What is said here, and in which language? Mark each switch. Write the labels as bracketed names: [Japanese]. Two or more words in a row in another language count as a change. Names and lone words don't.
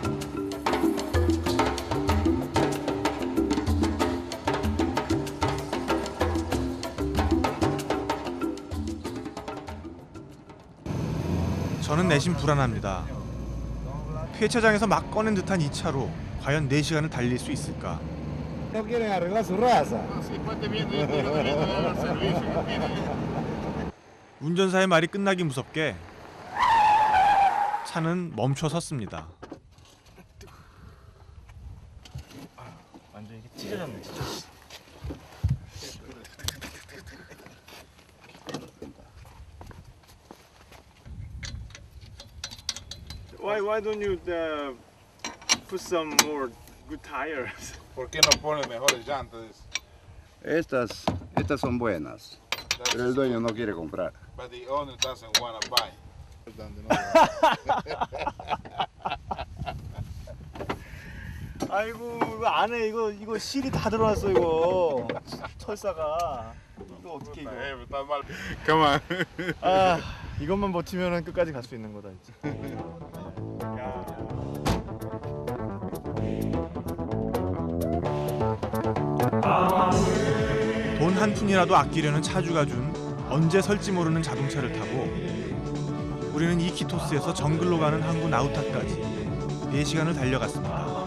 [Korean] 저는 내심 불안합니다. 폐차장에서 막 꺼낸 듯한 이 차로 과연 4시간을 달릴 수 있을까? [Spanish] No quieren arreglar su raza. [Korean] 운전사의 말이 끝나기 무섭게 차는 멈춰 섰습니다. 완전 이게 찢어졌네. 진짜. [English] Why don't you put some more good tires? [Spanish] ¿Por qué no pone mejores llantas? Estas son buenas, pero el dueño no quiere comprar. [English] But the owner doesn't want to buy. [Korean] 아이고 이거 안에 이거 실이 다 들어왔어 이거 철사가 이거 어떻게 이거? [Spanish] Está mal. [English] Come on. [Korean] 아 이것만 버티면은 끝까지 갈 수 있는 거다 이제. 돈 한 푼이라도 아끼려는 차주가 준 언제 설지 모르는 자동차를 타고 우리는 이키토스에서 정글로 가는 항구 나우타까지 4시간을 달려갔습니다.